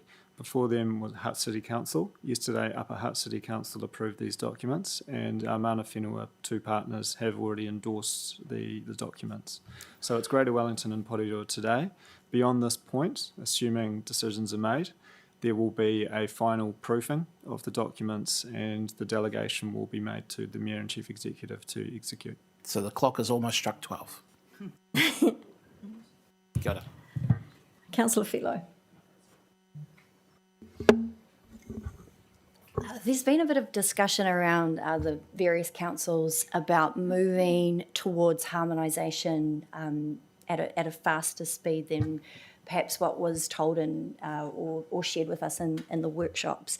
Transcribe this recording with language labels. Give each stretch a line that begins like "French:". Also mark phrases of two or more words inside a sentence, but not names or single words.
English: Before them was Hutt City Council. Yesterday, Upper Hutt City Council approved these documents, and our
Māori: Mana Whenua,
English: two partners, have already endorsed the documents. So it's Greater Wellington and Porirua today. Beyond this point, assuming decisions are made, there will be a final proofing of the documents and the delegation will be made to the Mayor and Chief Executive to execute. So the clock has almost struck 12.
Māori: Kia ora.
English: Councillor Philo? There's been a bit of discussion around the various councils about moving towards harmonisation at a faster speed than perhaps what was told in, or shared with us in the workshops.